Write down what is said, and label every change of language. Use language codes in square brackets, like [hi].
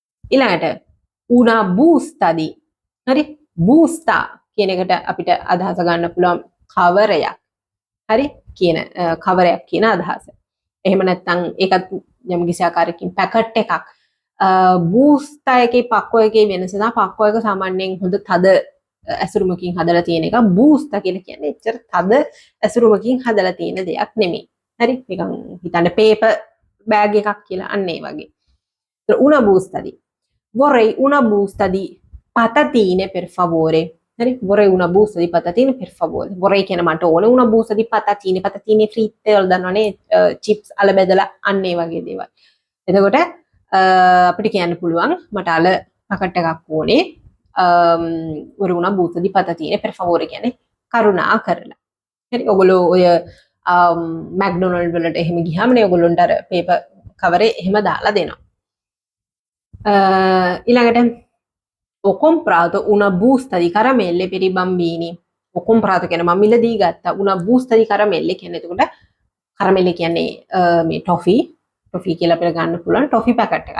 [si] ඊළඟට [it] una busta di. [si] හරි? busta කියන එකට අපිට අදහස ගන්න පුළුවන් කවරයක්. හරි? කියන කවරයක් කියන අදහස. එහෙම නැත්නම් ඒකත් යම් කිසි ආකාරයකින් පැකට් එකක්. busta එකේ පක්කෝ එකේ වෙනස තමයි පක්කෝ එක සාමාන්‍යයෙන් හොඳ තද ඇසුරුමකින් හදලා තියෙන එක. busta කියලා කියන්නේ එච්චර තද ඇසුරුමකින් හදලා තියෙන දෙයක් නෙමෙයි. හරි? නිකන් හිතන්න පේපර් බෑග් එකක් කියලා අන්න ඒ වගේ. [it] una busta di. Vorrei una busta di patatine per favore. Vorrei una busta di patatine per favore. Vorrei [si] කියන මට ඕනේ [it] una busta di patatine. [si] patatine fritte වල දන්නවනේ chips අල බෙදලා අන්න ඒ වගේ දේවල්. එතකොට අපිට කියන්න පුළුවන් මට අල පැකට් එකක් ඕනේ. [it] vorrei una busta di patatine per favore [si] කියන්නේ කරුණා කරලා. හරි ඔයගොල්ලෝ ඔය මැක්ඩොනල්ඩ් වලට එහෙම ගියාම නේ ඔයගොල්ලන්ට අර පේපර් කවරේ එහෙම දාලා දෙනවා. ඊළඟට [it] ho comprato una busta di caramelle per i bambini. ho comprato [si] කියන්නේ මම මිලදී ගත්තා [it] una busta di caramelle [si] කියන්නේ එතකොට caramelle කියන්නේ මේ toffee කියලා අපිට ගන්න පුළුවන් toffee packet එක.